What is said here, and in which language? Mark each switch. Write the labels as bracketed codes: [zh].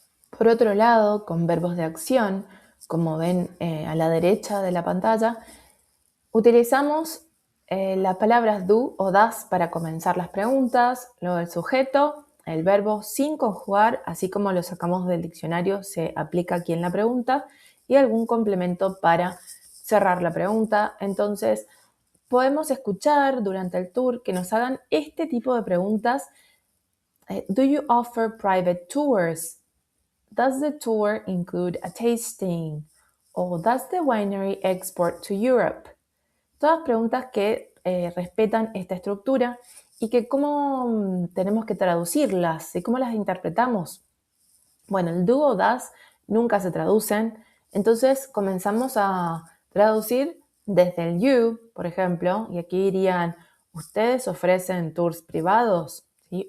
[es] Por otro lado, con verbos de acción, como ven a la derecha de la pantalla, utilizamos las palabras do o das para comenzar las preguntas, luego el sujeto, el verbo sin conjugar, así como lo sacamos del diccionario, se aplica aquí en la pregunta, y algún complemento para cerrar la pregunta. Entonces, podemos escuchar durante el tour que nos hagan este tipo de preguntas. [en] Do you offer private tours? Does the tour include a tasting? Or does the winery export to Europe? [es] Todas preguntas que respetan esta estructura y que cómo tenemos que traducirlas y cómo las interpretamos. Bueno, el do o das nunca se traducen, entonces comenzamos a traducir desde el you, por ejemplo, y aquí dirían, ¿ustedes ofrecen tours privados? ¿Sí?